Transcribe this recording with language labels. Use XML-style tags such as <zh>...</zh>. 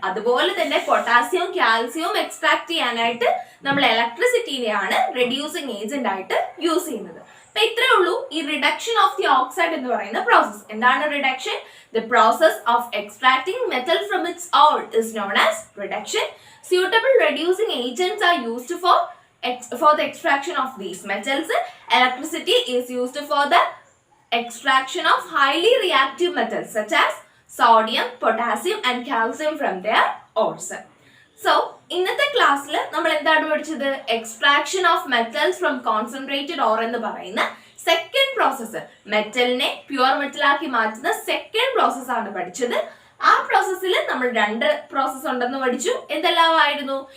<ml>അതുപോലെ തന്നെ പൊട്ടാസ്യവും കാൽസ്യവും എക്സ്ട്രാക്ട് ചെയ്യാനായിട്ട് നമ്മൾ ഇലക്ട്രിസിറ്റിനെയാണ് റെഡ്യൂസിങ് ഏജന്റ് ആയിട്ട് യൂസ് ചെയ്യുന്നത്. അപ്പൊ ഇത്രേ ഉള്ളൂ ഈ റിഡക്ഷൻ ഓഫ് ദി ഓക്സൈഡ് എന്ന് പറയുന്ന പ്രോസസ്. എന്താണ് reduction?</ml> <en>The process of extracting metal from its ore is known as reduction. Suitable reducing agents are used for for the extraction of these metals, electricity is used for the extraction of highly reactive metals such as sodium, potassium and calcium from their ores.</en> <ml>So, ഇന്നത്തെ ക്ലാസ്സിൽ നമ്മൾ എന്താണ് പഠിച്ചത്? Extraction of metals from concentrated or എന്ന് പറയുന്ന second process, മെറ്റലിനെ pure മെറ്റലാക്കി മാറ്റുന്ന second process ആണ് പഠിച്ചത്. ആ പ്രോസസ്സിൽ നമ്മൾ രണ്ട് പ്രോസസ് ഉണ്ടെന്ന് പഠിച്ചു. എന്തെല്ലാമായിരുന്നു?</ml>